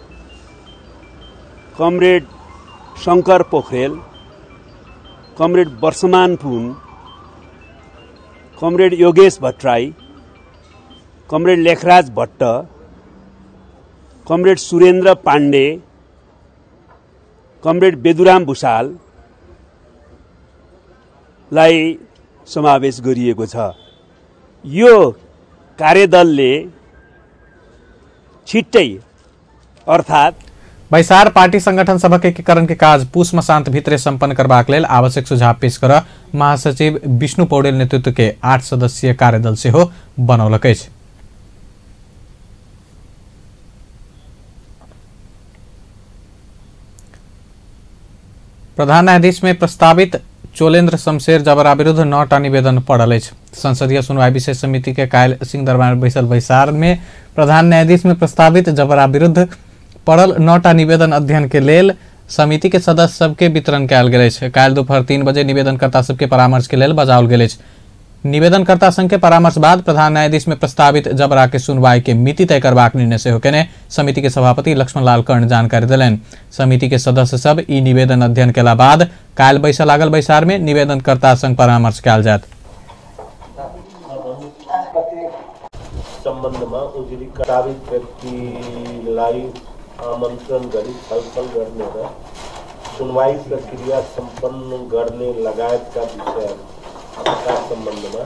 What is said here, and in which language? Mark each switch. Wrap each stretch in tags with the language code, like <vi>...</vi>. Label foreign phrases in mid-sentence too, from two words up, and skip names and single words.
<ne>कमरेड शंकर पोखरेल, कमरेड वर्षमान पुन, कमरेड योगेश भट्टराई, कमरेड लेखराज भट्ट, कमरेड सुरेन्द्र पाण्डे, कमरेड बेदुराम भूषाल लाई समावेश गरिएको छ। यो कार्यदलले छिट्टै अर्थात</ne> <mai>बैसार पार्टी संगठन सभा एकीकरण के काज पुष मसांत भित्रे संपन्न करबाक लेल आवश्यक सुझाव पेश कर महासचिव विष्णु पौडेल नेतृत्व के 8 सदस्यीय कार्यदल से हो बनौलक। प्रधान न्यायाधीश में प्रस्तावित चोलेन्द्र शमशेर जबरा विरुद्ध 9टा निवेदन पड़ल। संसदीय सुनवाई विशेष समिति के काल्हि सिंहदरबार बैसल बैसार में प्रधान न्यायाधीश में प्रस्तावित जबरा विरुद्ध पड़ल 9टा निवेदन अध्ययन के लेल समिति के सदस्य सबके वितरण कयल गेल अछि। काल्हि दोपहर 3 बजे निवेदनकर्ता सबके परामर्श के लेल बजाओल गेल अछि। निवेदनकर्ता संघ के परामर्श बाद प्रधान न्यायाधीश में प्रस्तावित जबरा के सुनवाई के मिति तय करबाक निर्णय सेहो केने समिति के सभापति लक्ष्मण लाल कर्ण जानकारी देलनि। समिति के सदस्य सब ई निवेदन अध्ययन केला बाद काल्हि बैसा लागल बैसार में निवेदनकर्ता संघ परामर्श कयल जायत।</mai> <ne>सम्बन्धमा उजुरी प्रस्तावित व्यक्तिलाई आमन्त्रण गरी छलफल गर्ने र सुनवाई प्रक्रिया सम्पन्न गर्ने लगायतका विषयका सम्बन्धमा</ne>